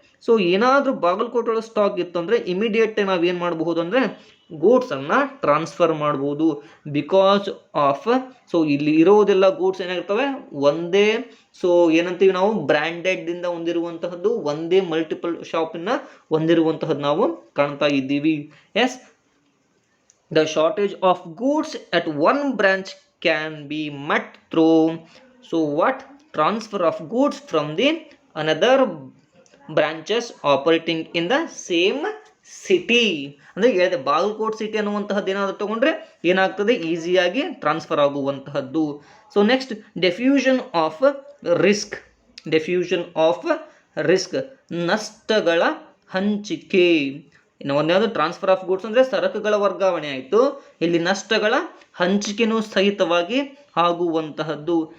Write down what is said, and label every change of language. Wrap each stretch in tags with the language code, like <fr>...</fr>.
<kn>So ಏನಾದರೂ ಬಾಗಲಕೋಟೆ ಒಳಗೆ stock ಇತ್ತು ಅಂದರೆ ಇಮಿಡಿಯೇಟ್ ನಾವೇನು ಮಾಡಬಹುದು ಅಂದರೆ ಗೂಡ್ಸನ್ನು ಟ್ರಾನ್ಸ್ಫರ್ ಮಾಡ್ಬೋದು.</kn> <en>because of</en> <kn>ಸೊ ಇಲ್ಲಿ ಇರೋದೆಲ್ಲ ಗೂಡ್ಸ್ ಏನಾಗಿರ್ತವೆ ಒಂದೇ, ಸೊ ಏನಂತೀವಿ ನಾವು ಬ್ರ್ಯಾಂಡೆಡ್ದಿಂದ ಹೊಂದಿರುವಂತಹದ್ದು, ಒಂದೇ ಮಲ್ಟಿಪಲ್ ಶಾಪಿನ ಹೊಂದಿರುವಂತಹದ್ದು ನಾವು ಕಾಣ್ತಾ ಇದ್ದೀವಿ.</kn> <en>Yes, the shortage of goods at one branch can be met through so what transfer of goods from the another branches operating in the same city.</en> <kn>ಅಂದರೆ ಹೇಳಿದೆ ಬಾಗಲಕೋಟ್ ಸಿಟಿ ಅನ್ನುವಂತಹದ್ದು ಏನಾದರೂ ತಗೊಂಡ್ರೆ ಏನಾಗ್ತದೆ, ಈಸಿಯಾಗಿ transfer ಆಗುವಂತಹದ್ದು.</kn> <en>So next diffusion of risk. Diffusion of risk,</en> <kn>ನಷ್ಟಗಳ ಹಂಚಿಕೆ. ಇನ್ನು ಒಂದ್ಯಾವುದು transfer of goods ಅಂದರೆ ಸರಕುಗಳ ವರ್ಗಾವಣೆ ಆಯಿತು, ಇಲ್ಲಿ ನಷ್ಟಗಳ ಹಂಚಿಕೆನೂ ಸಹಿತವಾಗಿ ಆಗುವಂತಹದ್ದು.</kn>